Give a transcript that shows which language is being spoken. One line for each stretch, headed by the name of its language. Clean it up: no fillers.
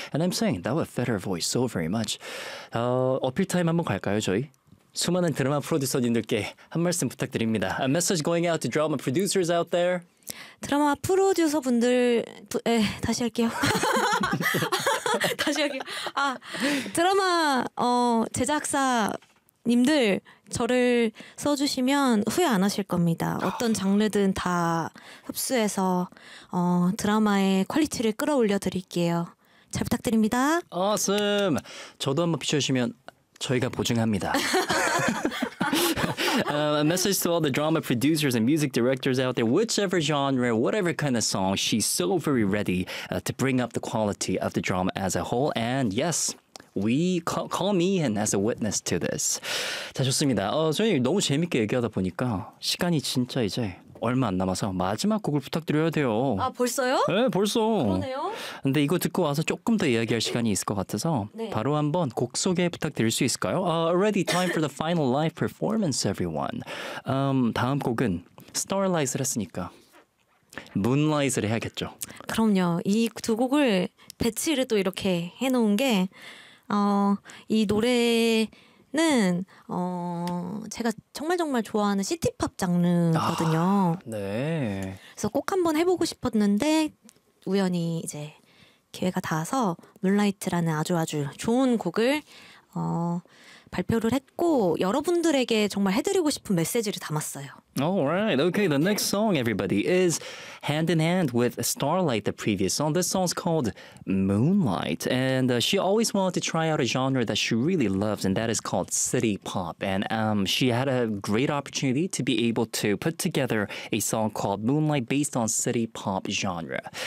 English: And I'm saying, that would fit her voice so very much.
Korean: 어필 타임 한번 갈까요, 저희? 수많은 드라마 프로듀서님들께 한 말씀 부탁드립니다.
English: A message going out to drama producers out there.
Korean: 드라마 프로듀서 분들, 다시 할게요. 다시 할게요. 아, 드라마 제작사님들 저를 써주시면 후회 안 하실 겁니다. 어떤 장르든 다 흡수해서 드라마의 퀄리티를 끌어올려 드릴게요. 잘 부탁드립니다.
English: Awesome.
Korean: 저도 한번 비춰주시면 저희가 보증합니다.
English: a message to all the drama producers and music directors out there, whichever genre, whatever kind of song, she's so very ready to bring up the quality of the drama as a whole. And yes, we call me and as a witness to this.
Korean: 자, 좋습니다. 선생님, 너무 재밌게 얘기하다 보니까 시간이 진짜 이제 얼마 안 남아서 마지막 곡을 부탁드려야 돼요. 아, 벌써요? 네, 벌써. 그러네요. 근데 이거 듣고 와서 조금 더 이야기할 시간이 있을 것 같아서 네. 바로 한번 곡 소개 부탁드릴 수 있을까요?
English: Already time for the final live performance, everyone.
Korean: 다음 곡은 Starlight을 했으니까 Moonlight을 해야겠죠. 그럼요. 이 두 곡을 배치를 또 이렇게 해놓은 게 이 노래는 제가 정말 정말 좋아하는 시티팝 장르거든요. 아, 네. 그래서 꼭 한번 해보고 싶었는데 우연히 이제 기회가 닿아서 Moonlight라는 아주 아주 좋은 곡을 발표를 했고 여러분들에게 정말 해드리고 싶은 메시지를 담았어요.
English: Alright, okay. The next song, everybody, is Hand in Hand with Starlight, the previous song. This song's called Moonlight. And she always wanted to try out a genre that she really loves, and that is called City Pop. And she had a great opportunity to be able to put together a song called Moonlight based on City Pop genre.